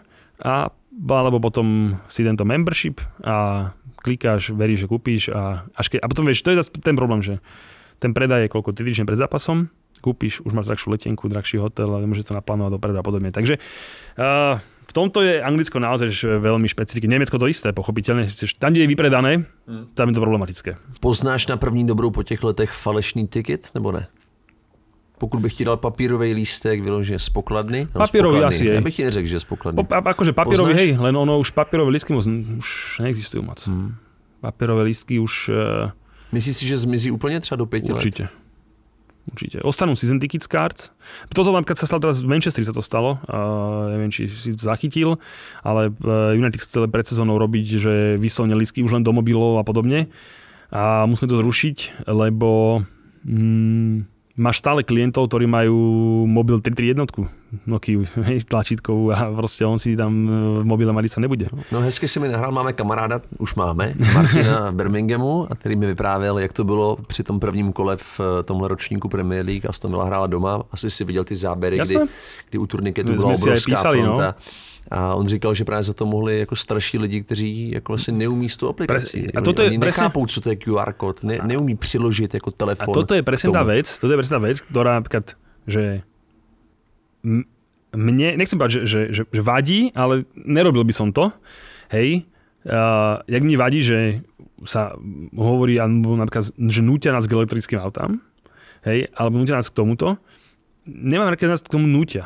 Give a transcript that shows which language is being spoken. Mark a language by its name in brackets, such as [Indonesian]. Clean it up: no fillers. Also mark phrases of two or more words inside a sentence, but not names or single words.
[Slovak] Alebo potom si tento membership a klikáš, veríš, že kúpíš a potom vieš, to je ten problém, že ten predaj je koľko 3 týždne pred zápasom kúpiš, už máš drahšiu letenku, drahší hotel a môžeš to naplánovať dopredu a podobne. Takže v tomto je Anglicko naozaj veľmi špecifické. Nemecko to isté, pochopiteľne. Tam, kde je vypredané, tam je to problematické. [Czech] Poznáš na první dobrou po těch letech falešný tiket, nebo ne? Pokud bych ti dal papírový lístek vyložený z pokladny. Papírový asi je. Ja bych ti neřekl, že z pokladny. [Slovak] Akože papírový, hej, len ono už papírové lístky už neexistujú moc. [Czech] Papírové lístky už... Myslíš si, že zmizí úplne třeba do 5 let? [Slovak] Určite. Ostanú [English] season ticket cards. [Slovak] Toto napríklad sa stalo teraz v Manchesteri, sa to stalo. Neviem, či si to zachytil, ale United chceli pred sezónou robiť, že vyslovne lístky už len do mobilov a podobne. A musíme to zrušiť, lebo... máš stále klientov, ktorí majú mobil 331, Nokiu, tlačítkovú a proste on si tam v mobile mať sa nebude. [Czech] No hezky si mi nahrál, máme kamaráda, už máme, Martina v Birminghamu, a který mi vyprávěl, jak to bylo při tom prvním kole v tomhle ročníku Premier League. Aston Villa hrála doma, asi si viděl ty záběry, kdy u turniketu byla obrovská fronta. A on říkal, že právě za to mohli jako starší lidi, kteří jako asi neumí s tou aplikací. A toto oni nechápou, co to je QR kód, neumí přiložit jako telefon. [Slovak] A toto je presne tá vec, ktorá napríklad, že mne, nechcem povedať, že vadí, ale nerobil by som to, hej. Jak mi vadí, že sa hovorí, napríklad, že nútia nás k elektrickým autám, hej, alebo nútia nás k tomuto, nemám rád, keď nás k tomu nútia.